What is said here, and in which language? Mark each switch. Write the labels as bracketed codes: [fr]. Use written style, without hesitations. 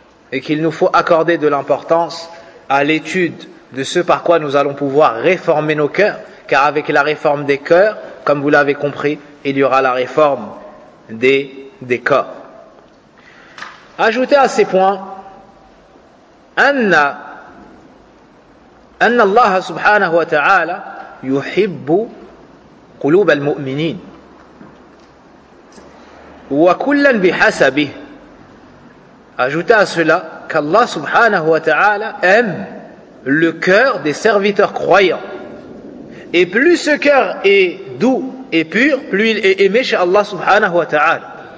[fr] Et qu'il nous faut accorder de l'importance à l'étude de ce par quoi nous allons pouvoir réformer nos cœurs. Car avec la réforme des cœurs, comme vous l'avez compris, il y aura la réforme des corps. Ajoutez à ces points, « Anna [ar] أن الله سبحانه وتعالى يحب قلوب المؤمنين وكلا بحسبه. [fr] Ajoutez à cela qu'Allah subhanahu wa ta'ala aime le cœur des serviteurs croyants. Et plus ce cœur est doux et pur, plus il est aimé chez Allah subhanahu wa ta'ala.